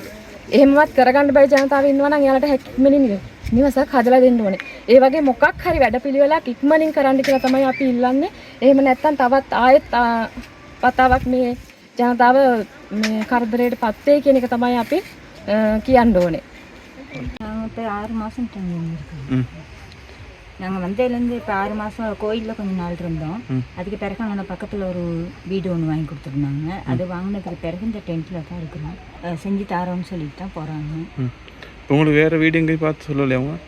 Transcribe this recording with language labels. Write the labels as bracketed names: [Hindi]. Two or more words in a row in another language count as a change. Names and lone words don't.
[Sinhala] එහෙමවත් කරගන්න බැරි ජනතාව ඉන්නවා නම් එයාලට ඉක්මනින් නිවසක් හදලා දෙන්න ඕනේ. ඒ වගේ මොකක් හරි වැඩපිළිවෙලක් ඉක්මනින් කරන්න කියලා තමයි අපි ඉල්ලන්නේ. එහෙම නැත්නම් තවත් ආයෙත් වතාවක් මේ ජනතාව මේ කරදරයටපත් වෙයි කියන එක තමයි අපි කියන්න ඕනේ. [Tamil] இப்போ 6 மாதம் தங்கியிருந்தோம். நாங்கள் வந்ததுலேருந்து இப்போ 6 மாதம் கோயிலில் கொஞ்சம் நாள் இருந்தோம். அதுக்கு பிறகு அங்கே பக்கத்தில் ஒரு வீடு ஒன்று வாங்கி கொடுத்துருந்தாங்க. அது வாங்கினதுக்கு பிறகு இந்த டென்ட்டில் தான் இருக்கிறோம். செஞ்சு தரோன்னு சொல்லிட்டு தான் போகிறாங்க. உங்களுக்கு வேறு வீடு எங்கேயும் பார்த்து சொல்லலையா அவங்க?